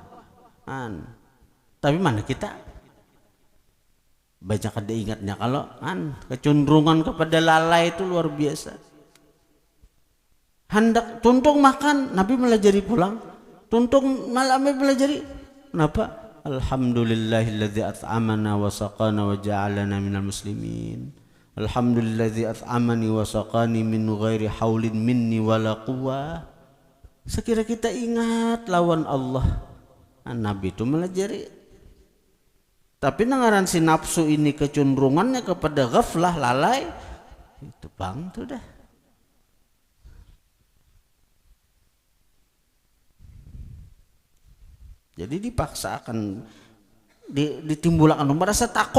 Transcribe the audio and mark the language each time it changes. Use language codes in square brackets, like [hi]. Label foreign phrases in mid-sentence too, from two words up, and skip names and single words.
[bjn] Tapi mana kita banyak kada ingatnya. Kalau kecenderungan kepada lalai itu luar biasa. Hendak tuntung makan, Nabi melajari pulang. Tuntung malam melajari. Kenapa? [ar] الحمد لله الذي أطعمنا وسقانا وجعلنا من المسلمين. الحمد لله الذي أطعمني وسقاني من غير حول مني ولا قوة. [bjn] Sekira kita ingat lawan Allah, Nabi itu melajari. Tapi nangaran si nafsu ini kecenderungannya kepada ghaflah, lalai, itu bang itu dah. Jadi dipaksakan, ditimbulkan merasa takut.